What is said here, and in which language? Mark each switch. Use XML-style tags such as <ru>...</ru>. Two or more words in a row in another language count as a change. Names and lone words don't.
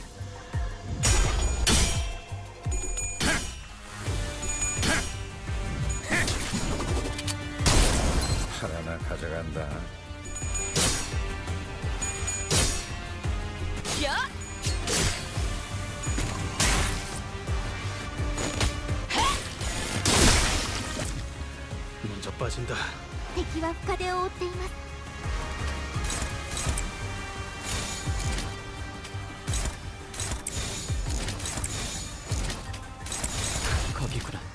<ko>하나 가져간다. 야! 먼저 빠진다.</ko> <ja>敵は深手を負っています。</ja> <ko>거기구나.</ko>